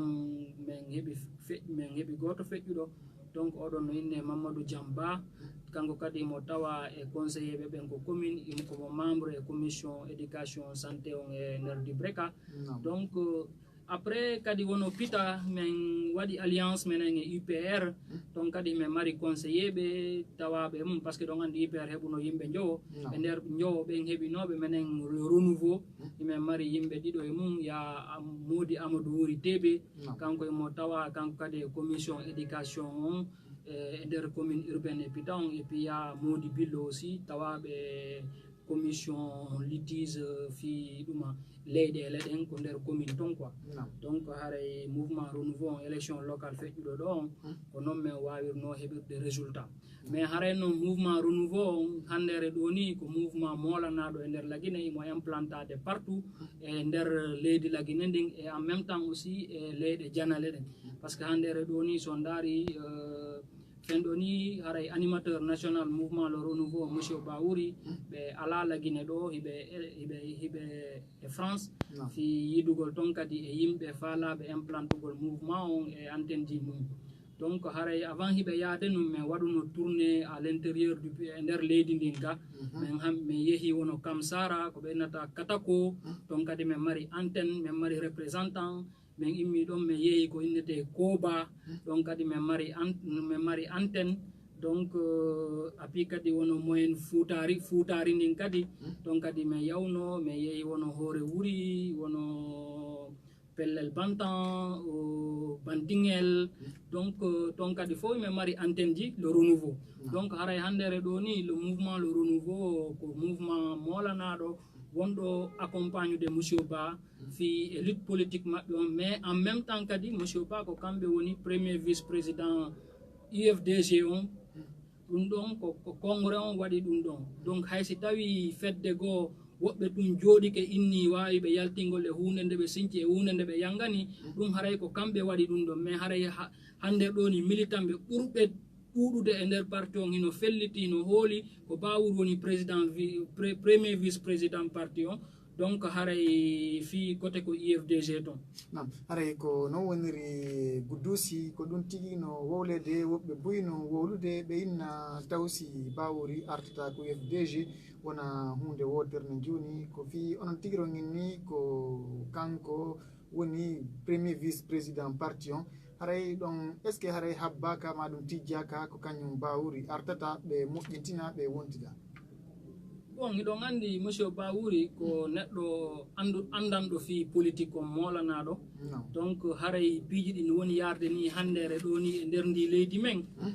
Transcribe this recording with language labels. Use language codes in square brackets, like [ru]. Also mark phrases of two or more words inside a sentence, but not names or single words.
[ff] min heeɓi goto feƴƴuɗo donc oɗon no inne Mamadou Diamba kanko kadi mo tawa e conseiller ɓe ɓen ko commune komo membre e [fr] commission éducation santé [ff] on e nder Dibreka donc après kadi wono pita men waɗi alliance menen e UPR ton kadi men mari conseiller ɓe tawaɓe mum par ce que ɗon andi UPR heɓuno yimɓe jowo e nder jowo ɓen heɓinoɓe menen renouveau imen mari yimɓe ɗiɗo e mum ya Modi Amadou Wuri Teɓe kanko emo tawa kanko kadi e [fr] commission éducation [ff] on e nder [fr] commune urbaine [ff] e pita on [fr] et puis [ff] ya Modi Billo aussi tawaɓe [fr] commission litige [ff] fi ɗuma leyɗele ɗen ko nder commune ton quoi donc haray mouvement renouveau en [fr] élection locale [ff] feƴƴuɗo ɗo on ko noon min wawirno heɓirde résultat mais haray noon mouvement renouveau on handere ɗo ni ko mouvement molanaɗo e nder Laguine imo implantade partout e nder leydi Laguine ndin [fr] et en même temps aussi [ff] e leyɗe janale ɗen [fr] par ce que [ff] handere ɗo ni so daari fenɗo ni haray [fr] animateur national [ff] mouvement le renouveau monsieur Baouri ɓe ala Laguine ɗo hiɓe e France fi yidugol ton kadi e yimɓe faalaɓe implantugol mouvement on e antenne ji mum donc haray avant hiɓe yaade num min waɗuno [fr] tourné à l'intérieur du pays [ff] e nder leydi ndin ga min yeehi wono Kamsara ko ɓennata Katako ton kadi min mari antenne min mari représentant min immi ɗon min yeehi ko innete Koba ɗon kadi min mari antenne donc api kadi wono moyen fuutari ndin kadi ɗon kadi min yawno min yeehi wono Hoore Wuri wono Pellel Bantan Bantingel donc ton kadi fof min mari antenne ji le renouveau donc haray handere ɗo ni le mouvement le renouveau ko mouvement molanaɗo wonɗo [fr] accompagne de [ff] monsieur Ba fi e [fr] lutte politique [ff] maɓɓe on [fr] mais en même temps [ff] kadi monsieur Ba ko kamɓe woni [fr] premier vice président [ff] UFDG on ɗum ɗon ko congrès on waɗi ɗum ɗon donc haysi tawi fedde goo woɓɓe ɗum jooɗike inni wawi ɓe yaltingol e hunde nde ɓe sinci e hunde nde ɓe yangani ɗum haray ko kamɓe waɗi ɗum ɗon mais haray hande ɗo ni militant ɓe ɓurɓe ɗuɗude e nder parti on hino felliti no hooli ko Bawour woni [fr] président premier vice président parti [ff] on donc haray fi côté ko IFDG ton nam haray ko non woniri Gouddousi ko ɗum tigi no wowlede woɓɓe boyi no wowlude ɓe inna Tawsi Bawouri artata ko IFDG wona hunde woderne joni ko fi onon tigiro ni ko kanko woni [fr] premier vice président parti [ff] on haray ɗon [fr] est ce que [ff] haray habbaka ma ɗum tijjaka ko kañum Bawouri artata ɓe moƴƴintina ɓe wontida bon iɗon andi monsieur Bawouri ko neɗɗo andanɗo fi politique on molanaɗo donc haray piiji ɗi no woni yarde ni handere ɗo ni e nder ndi leydi men